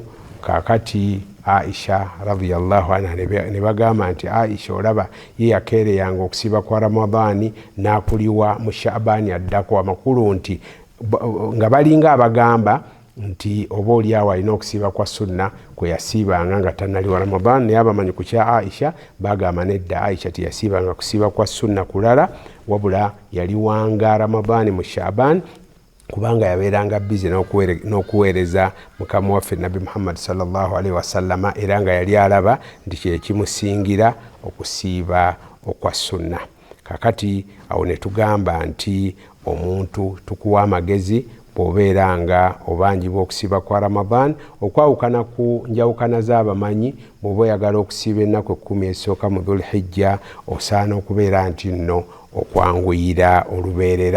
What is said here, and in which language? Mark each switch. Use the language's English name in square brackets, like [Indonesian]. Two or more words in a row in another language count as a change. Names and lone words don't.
[Ganda] Kaakati Aisha [Arabic] رضي الله عنها [Ganda] ne bagamba nti Aisha olaba ye yakeereyanga okusiiba kwa Ramadani n'akuliwa mu Shaabani addako, amakulu nti nga balinga abagamba nti oba oliawo alina okusiiba kwa sunna kwe yasiibanga nga tannaliwa Ramadan. Naye abamanyi ku kya Aisha bagamba nedda, Aisha teyasiibanga kusiiba kwa sunna kulala, wabula yaliwanga Ramadani mu Shaabani kubanga yabeeranga bize n'okuweereza mukama waffe Nabi Muhammad [Arabic] صلى الله عليه وسلم, [Ganda] era nga yali alaba nti kyekimusingira okusiiba okwa sunna. Kakati awo ne tugamba nti omuntu tukuwa amagezi bw'obeera nga obanjibwa okusiiba kwa Ramadan, okwawukana ku njawukana z'abamanyi, bw'oba oyagala okusiiba ennaku 10 ezisooka mu Dhulhijja osaana okubeera nti nno okwanguyira olubeerera.